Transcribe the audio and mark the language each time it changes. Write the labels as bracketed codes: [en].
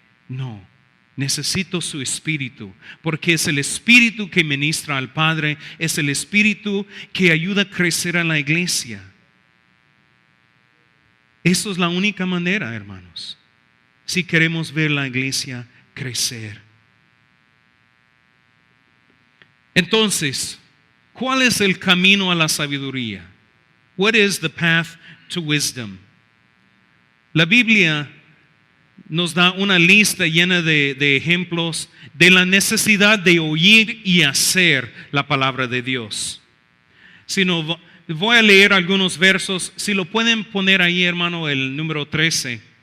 [es] No, necesito su Espíritu, porque es el Espíritu que ministra al Padre, es el Espíritu que ayuda a crecer a la iglesia. Eso es la única manera, hermanos, si queremos ver la iglesia crecer. Entonces, ¿cuál es el camino a la sabiduría? [en] What is the path to wisdom? [es] La Biblia nos da una lista llena de ejemplos de la necesidad de oír y hacer la palabra de Dios. Si no, voy a leer algunos versos. Si lo pueden poner ahí, hermano, el número 13.